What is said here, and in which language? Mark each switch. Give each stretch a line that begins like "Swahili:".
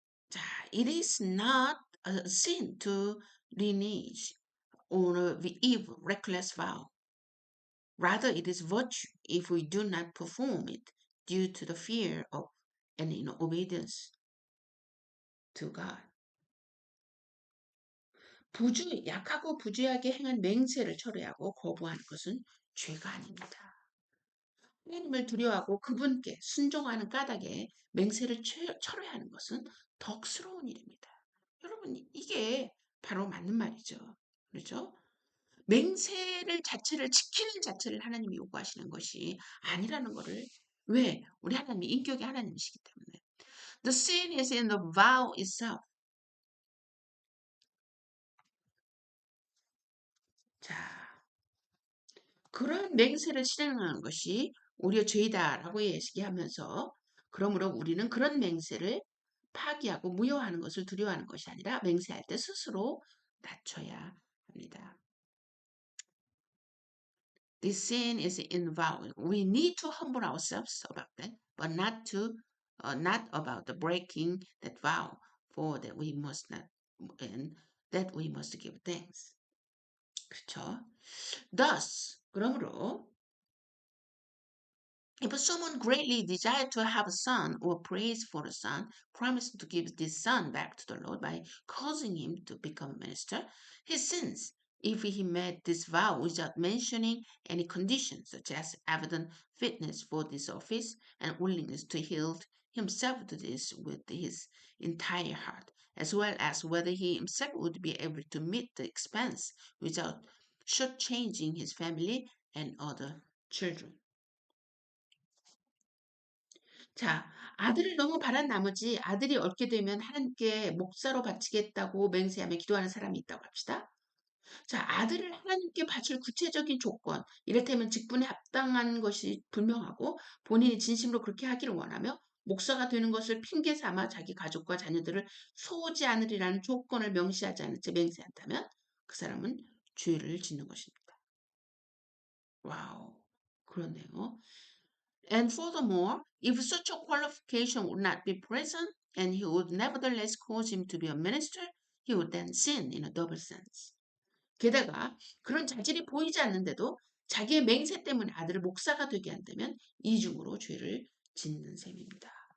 English: 자, it is not a sin to renege on a evil, reckless vow. Rather, it is virtue if we do not perform it due to the fear of and in obedience to God.
Korean: 약하고 부주의하게 행한 맹세를 철회하고 거부하는 것은 죄가 아닙니다. 하나님을 두려워하고 그분께 순종하는 까닭에 맹세를 철회하는 것은 덕스러운 일입니다. 여러분, 이게 바로 맞는 말이죠. 그렇죠? 맹세를 자체를 지키는 자체를 하나님이 요구하시는 것이 아니라는 것을 왜? 우리 하나님이 인격의 하나님이시기 때문에.
English: The sin is in the vow itself.
Korean: 자, 그런 맹세를 실행하는 것이 오히려 죄이다라고 얘기하면서 그러므로 우리는 그런 맹세를 파기하고 무효하는 것을 두려워하는 것이 아니라 맹세할 때 스스로 낮춰야 합니다.
English: This sin is involved. We need to humble ourselves about that, but not about the breaking that vow, for that we must not, and that we must give thanks.
Korean: 그렇죠?
English: Thus,
Korean: 그러므로
English: if someone greatly desired to have a son or prays for a son, promising to give this son back to the Lord by causing him to become a minister, he sins if he made this vow without mentioning any conditions, such as evident fitness for this office and willingness to yield himself to this with his entire heart, as well as whether he himself would be able to meet the expense without shortchanging his family and other children.
Korean: 자, 아들을 너무 바란 나머지 아들이 얻게 되면 하나님께 목사로 바치겠다고 맹세하며 기도하는 사람이 있다고 합시다. 자, 아들을 하나님께 바칠 구체적인 조건, 이를테면 직분에 합당한 것이 분명하고 본인이 진심으로 그렇게 하기를 원하며 목사가 되는 것을 핑계 삼아 자기 가족과 자녀들을 소홀지 않으리라는 조건을 명시하지 않은 채 맹세한다면 그 사람은 죄를 짓는 것입니다. 와우, 그렇네요.
English: And furthermore, if such a qualification would not be present, and he would nevertheless cause him to be a minister, he would then sin in a double sense.
Korean: 게다가 그런 자질이 보이지 않는데도 자기의 맹세 때문에 아들을 목사가 되게 한다면 이중으로 죄를 짓는 셈입니다.